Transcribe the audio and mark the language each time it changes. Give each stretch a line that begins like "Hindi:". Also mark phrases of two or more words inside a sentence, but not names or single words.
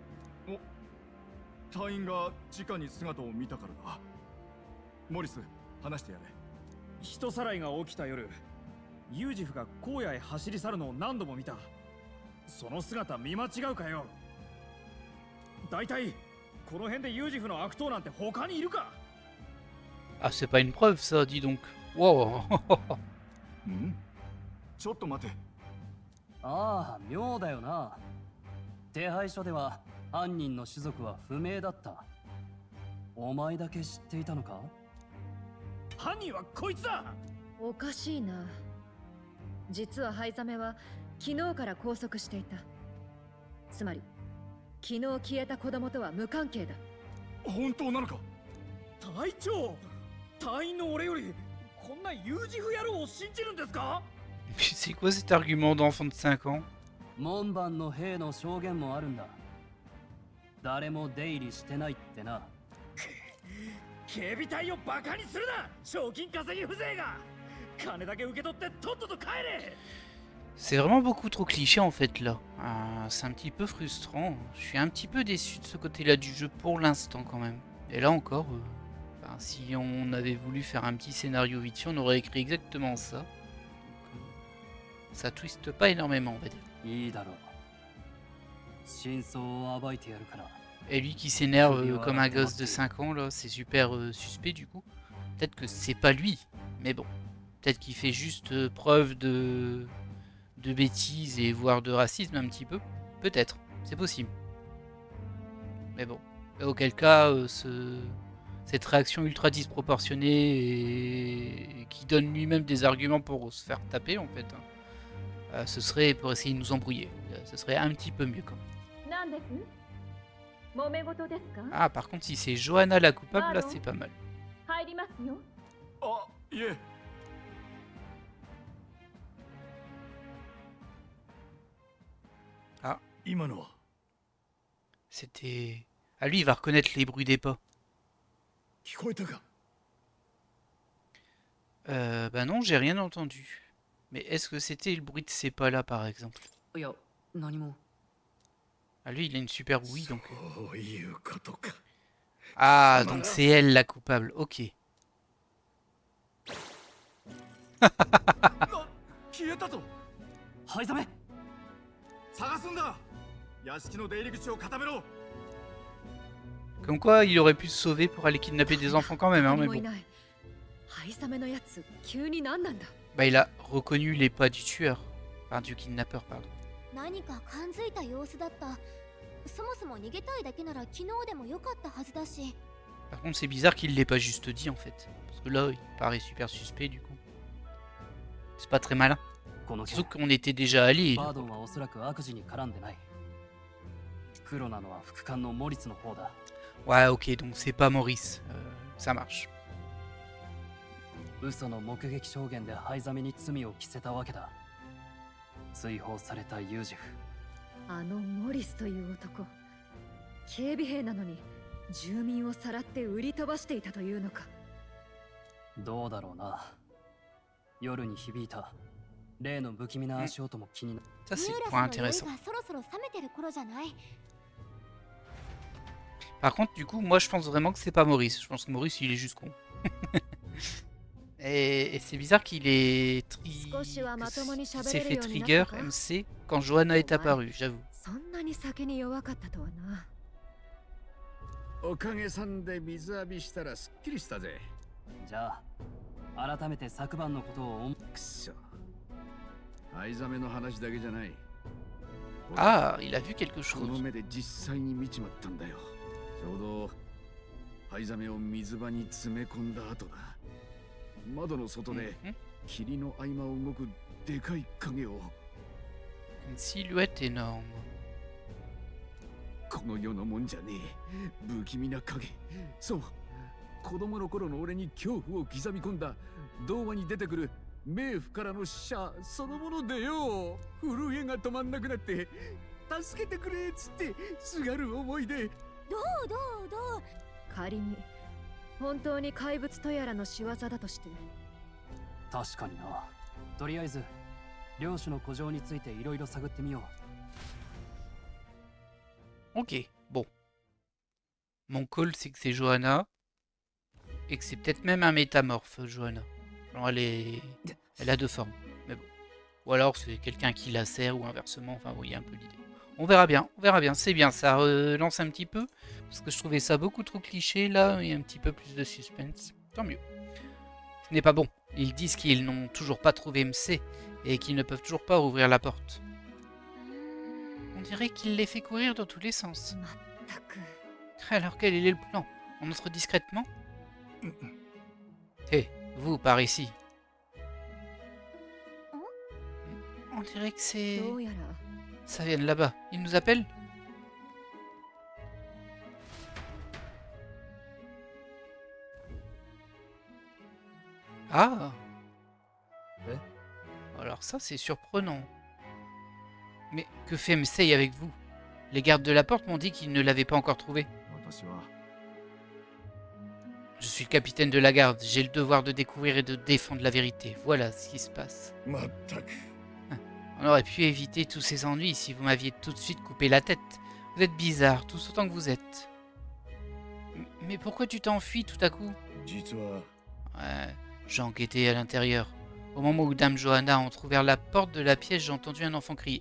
Japanese: 隊員が直に姿を見たからだ。モリス、話してやれ。人さらいが起きた夜、ユージフが荒野へ走り去るのを何度も見た。その姿見間違うかよ。だいたいこの辺でユージフの悪党なんて他にいるか？
French: Ah, c'est pas une preuve ça, dis donc. Wow.
Japanese: ん？ちょっと待て。ああ、妙だよな。手配書では犯人の種族は不明だった。お前だけ知っていたのか？犯人はこいつだ。おかしいな。実はハイザメは昨日から拘束していた。つまり昨日消えた子供とは無関係だ。本当なのか？隊長、隊員の俺よりこんなユージフ野郎を信じるんですか？
French: Mais c'est quoi cet argument d'enfant de 5 ans?
Japanese: 門番の兵の証言もあるんだ。誰も出入りしてないってな。警備隊をバカにするな、賞金稼ぎ風情が。金だけ受け取ってとっとと帰れ。
French: C'est vraiment beaucoup trop cliché en fait là. C'est un petit peu frustrant. Je suis un petit peu déçu de ce côté-là du jeu pour l'instant quand même. Et là encore, ben, si on avait voulu faire un petit scénario vite fait, on aurait écrit exactement ça. Donc, ça twiste pas énormément, on va dire.
Japanese: いいだろう。真相を暴いてやるから。
French: Et lui qui s'énerve comme un gosse de 5 ans là, c'est super suspect du coup. Peut-être que c'est pas lui, mais bon. Peut-être qu'il fait juste preuve de bêtises et voire de racisme un petit peu. Peut-être, c'est possible. Mais bon. Et auquel cas, cette réaction ultra disproportionnée et qui donne lui-même des arguments pour se faire taper en fait, hein, ce serait pour essayer de nous embrouiller. Ce serait un petit peu mieux quand même. Ah, par contre, si c'est Johanna la coupable, là c'est pas mal.
Japanese: あ、いえ。あ、今のは。
French: C'était... Ah, lui, il va reconnaître les bruits des pas.
Japanese: 聞こえたか？
French: Bah non, j'ai rien entendu. Mais est-ce que c'était le bruit de ces pas là, par exemple?
Japanese: いや、何も。
French: Ah, lui, il a une super ouïe, donc...
Japanese: そういうことか。
French: Ah, donc c'est elle la coupable, ok.
Japanese: 消えたぞ。灰ザメ。探すんだ。屋敷の出入り口を固めろ。
French: Comme quoi, il aurait pu se sauver pour aller kidnapper des enfants quand même, hein, mais
Japanese: 誰もい
French: bon.
Japanese: ない。ハイザメのやつ、急に何なんだ。
French: Bah, il a reconnu les pas du tueur. Enfin, du kidnappeur, pardon.
Japanese: 何か感づいた様子だった。そもそも逃げたいだけなら昨日でもよかったはずだし。
French: Par contre, c'est bizarre qu'il l'ait pas juste dit, en fait. Parce que là, il paraît super suspect, du coup. C'est pas très malin.
Japanese: この件、
French: Surtout qu'on était déjà allé.
Japanese: バードンはおそらく悪事に絡んでない。黒なのは副官のモリスの方だ。
French: Ouais, ok, donc c'est pas Maurice. Ça marche.
Japanese: 嘘の目撃証言で灰ザメに罪を着せたわけだ。追放されたユージフ。あのモリスという男、警備兵なのに住民をさらって売り飛ばしていたというのか。どうだろうな。夜に響いた例の不気味な足音も気になる。
French: Ça,
Japanese: ニ
French: c'est
Japanese: ュ
French: le
Japanese: ー
French: point
Japanese: ラスの酔い
French: intéressant.
Japanese: がそろそろ冷めてる頃じゃない？
French: Par contre, du coup, moi, je pense vraiment que c'est pas Maurice. Je pense que Maurice, il est juste con. Et c'est bizarre qu'il est qu'il s'est fait trigger MC quand Johanna est apparue, j'avoue.
Japanese: そんなに酒に弱かったとはな。おかげさんで水浴びしたらすっきりしたぜ。じゃあ改めて昨晩のことを思くそ。藍ザメの話だけじゃない。
French: Ah, il a vu quelque
Japanese: こ
French: chose.
Japanese: の目で実際に見ちまったんだよ。ちょうど藍ザメを水場に詰め込んだ後だ。窓の外で Mhm. 霧の合間を動くでかい影を。
French: Une silhouette énorme.
Japanese: この世のもんじゃねえ不気味な影。そう子供の頃の俺に恐怖を刻み込んだ童話に出てくる冥府からの使者そのものでよ。震えが止まんなくなって助けてくれっつってすがる思いで。どう仮に本当に怪物とやらの仕業だとして、確かにな。とりあえず領主の古城についていろいろ探ってみよう。
French: Ok, bon. Mon call, c'est que c'est Johanna. Et que c'est peut-être même un métamorphe, Johanna. Alors, elle a deux formes. Mais bon. Ou alors, c'est quelqu'un qui la sert, ou inversement. Enfin, vous voyez un peu l'idée. On verra bien, on verra bien. C'est bien, ça relance un petit peu. Parce que je trouvais ça beaucoup trop cliché. Là, il y a un petit peu plus de suspense. Tant mieux. Ce n'est pas bon. Ils disent qu'ils n'ont toujours pas trouvé MC. Et qu'ils ne peuvent toujours pas ouvrir la porte. On dirait qu'il les fait courir dans tous les sens.
Japanese: まったく。
French: Alors quel est le plan? On entre discrètement? Hé, vous par ici. On dirait que c'est...
Japanese: どうやら
French: Ça vient de là-bas. Il nous appelle? Ah! Alors ça c'est surprenant. Mais que fait Msei avec vous? Les gardes de la porte m'ont dit qu'ils ne l'avaient pas encore trouvé.
Japanese: 私は
French: Je suis le capitaine de la garde, j'ai le devoir de découvrir et de défendre la vérité. Voilà ce qui se passe.
Japanese: まったく
French: On aurait pu éviter tous ces ennuis si vous m'aviez tout de suite coupé la tête. Vous êtes bizarre, tous autant que vous êtes. Mais pourquoi tu t'enfuis tout à coup?
Japanese: 実は
French: Ouais, j'ai enquêté à l'intérieur. Au moment où Dame Johanna a entrouvert la porte de la pièce, j'ai entendu un enfant crier.